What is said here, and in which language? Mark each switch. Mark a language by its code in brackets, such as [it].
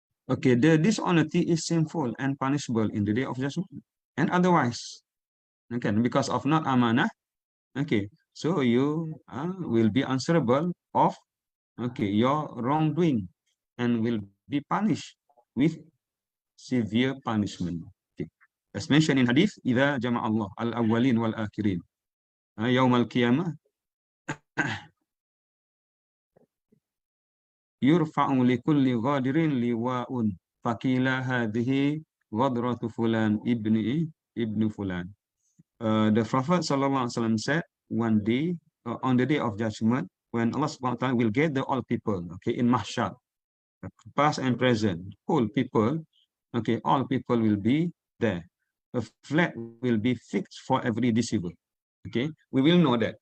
[en] Okay, the dishonesty is sinful and punishable in the day of judgment and otherwise. Okay, because of not amanah. Okay, so you will be answerable of, okay, your wrongdoing and will be punished with severe punishment. Okay. As mentioned in hadith, [ar] إِذَا جَمَعَ اللَّهُ الْأَوَّلِينَ وَالْآخِرِينَ يَوْمَ الْقِيَامَةِ يُرْفَعُ لِكُلِّ غَادِرٍ لِوَاءٌ فَقِيلَ هَذِهِ غَدْرَةُ فُلَانٍ ibn Fulan. [en] The Prophet sallallahu alaihi wasallam said, one day, on the day of judgment, when Allah subhanahu wa ta'ala will gather all people, okay, in mahsyar, past and present, whole people, okay, all people will be there. A flag will be fixed for every deceiver. Okay, we will know that.